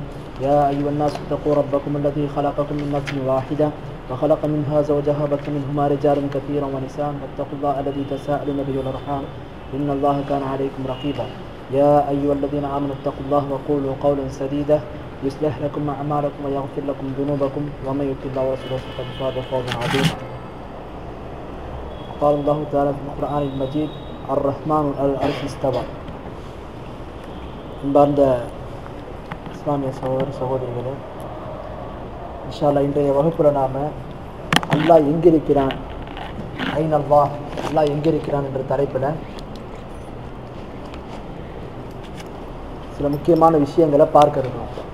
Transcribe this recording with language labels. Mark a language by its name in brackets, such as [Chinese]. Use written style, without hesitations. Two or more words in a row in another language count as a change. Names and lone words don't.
[Arabic] يا أيها الناس اتقوا ربكم الذي خلقكم من نفس واحدة وخلق منها زوجها وبث منهما رجالا كثيرا ونساء، واتقوا الله الذي تساءلون به والأرحام إن الله كان عليكم رقيبا. يا أيها الذين آمنوا اتقوا الله وقولوا قولا سديدا يصلح لكم أعمالكم ويغفر لكم ذنوبكم، ومن يطع الله ورسوله فقد فاز فوزا عظيما. قال الله تعالى في القرآن المجيد: الرحمن على العرش استوى. [Tamil] அன்பார்ந்த இஸ்லாமிய சகோதர சகோதரிகளே, [Arabic] إن شاء الله [Tamil] இன்றைய வகுப்பில் நாம் அல்லாஹ் எங்கிருக்கிறான், [Arabic] أين الله, [Tamil] அல்லாஹ் எங்கிருக்கிறான் என்ற தலைப்பில் சில முக்கியமான விஷயங்களை பார்க்க இருக்கோம்.